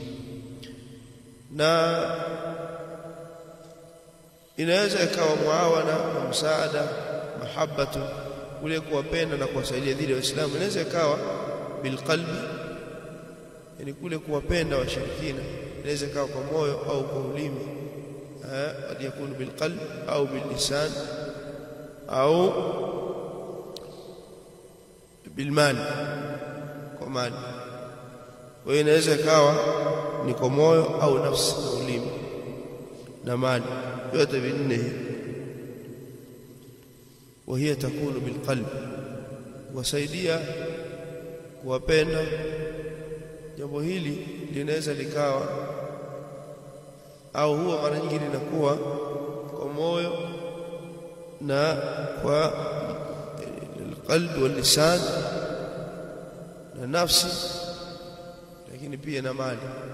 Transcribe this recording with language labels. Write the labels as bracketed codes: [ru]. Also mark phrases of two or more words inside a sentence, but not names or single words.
[sw] Na inaweza ikawa muawana na msaada, mahabbatu, kule kuwapenda na kuwasaidia dhidi ya Waislamu, inaweza ikawa bilqalbi, yani kule kuwapenda washirikina inaweza ikawa kwa moyo au kwa ulimi, [ar] قد يكون بالقلب أو باللسان أو بالمال, [sw] kwa mali. Kwa hiyo inaweza ikawa ni kwa moyo au nafsi na ulimi na mali, yote vinne hivi. [ar] وهي تكون بالقلب, [sw] wasaidia kuwapenda. Jambo hili linaweza likawa au huwa mara nyingi linakuwa kwa moyo na kwa [ar] قلبي واللسان [sw] na nafsi, lakini pia na mali.